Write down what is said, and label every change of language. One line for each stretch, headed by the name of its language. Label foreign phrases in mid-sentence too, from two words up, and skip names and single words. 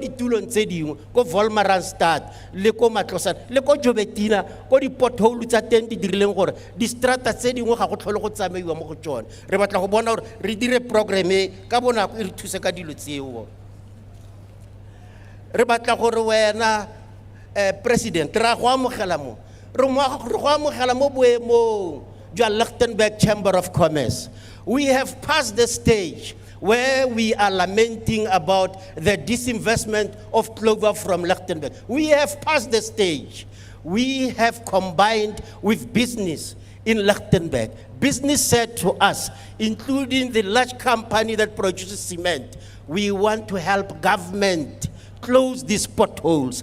Tswana: ditulong tse dingwe ko Wolmaranstad le ko Matlosana le ko Jobetina ko di-pothole tsa teng di dirileng gore di-strata tse dingwe ga go tlhole go tsamaiwa mo go tsone re batla go bona gore re dire programe ka bonako e re thuse ka dilo tseo re batla gore wena president ra go amogela mo boemong jwa Lichtenburg Chamber of Commerce.
English: We have passed the stage where we are lamenting about the disinvestment of clover from Lichtenburg. We have passed the stage. We have combined with business in Lichtenburg. Business said to us, including the large company that produces cement, we want to help government close these potholes.